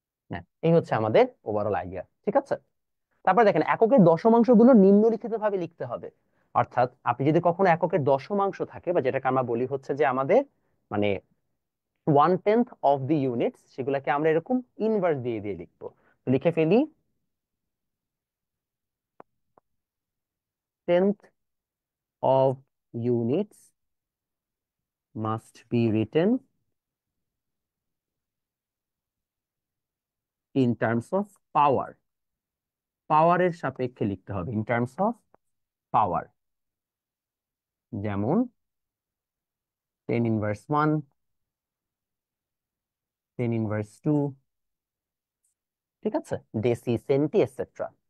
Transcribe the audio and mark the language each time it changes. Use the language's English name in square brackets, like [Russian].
[Bangla] হ্যাঁ, এই হচ্ছে আমাদের ওভারঅল আইডিয়া। ঠিক আছে, তারপর দেখেন এককের দশমাংশ গুলো নিম্নলিখিত ভাবে লিখতে হবে। অর্থাৎ আপনি যদি কখনো এককের দশমাংশ থাকে, বা যেটাকে আমরা বলি হচ্ছে যে আমাদের মানে 1/10 অফ দি ইউনিটস, সেগুলোকে আমরা এরকম ইনভার্স দিয়ে দিয়ে লিখবো। তো লিখে ফেলি, [English] 10th of units must be written in terms of power. [Bangla] পাওয়ারের সাপেক্ষে লিখতে হবে, [English] In terms of power. [Bangla] যেমন 10 ইনভার্স 1, 10 ইনভার্স 2। ঠিক আছে, ডেসি, সেন্টি, এটসেট্রা।